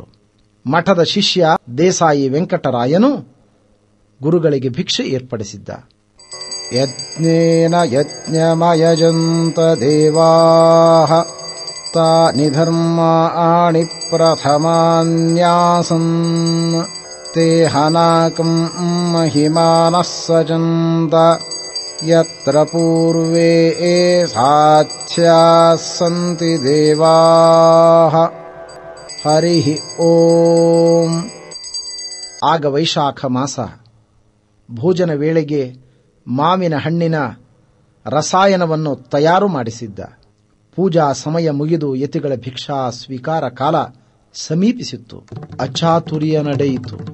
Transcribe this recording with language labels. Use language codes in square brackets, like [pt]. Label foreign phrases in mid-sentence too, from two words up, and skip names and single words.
[kn] ಮಠದ ಶಿಷ್ಯ ದೇಸಾಯಿ ವೆಂಕಟರಾಯನು ಗುರುಗಳಿಗೆ ಭಿಕ್ಷೆ ಏರ್ಪಡಿಸಿದ್ದ. [sa] ಯಜ್ಞೇನ ಯಜ್ಞಮಯಜಂತ ದೇವಾಃ ತಾನಿ ಧರ್ಮಾಣಿ ಪ್ರಥಮಾನ್ಯಾಸನ್ ತೇ ಹನಾಕಂ ಮಹಿಮಾನಃ ಸಜಂತ ಯತ್ರ ಪೂರ್ವೇ ಸಾಧ್ಯಾಃ ಸಂತಿ ದೇವಾಃ. ಹರಿ ಓಂ. [kn] ಆಗ ವೈಶಾಖ ಮಾಸ. ಭೋಜನ ವೇಳೆಗೆ ಮಾವಿನ ಹಣ್ಣಿನ ರಸಾಯನವನ್ನು ತಯಾರು ಮಾಡಿಸಿದ್ದ. ಪೂಜಾ ಸಮಯ ಮುಗಿದು ಯತಿಗಳ ಭಿಕ್ಷಾ ಸ್ವೀಕಾರ ಕಾಲ ಸಮೀಪಿಸಿತ್ತು. ಅಚಾತುರ್ಯ ನಡೆಯಿತು.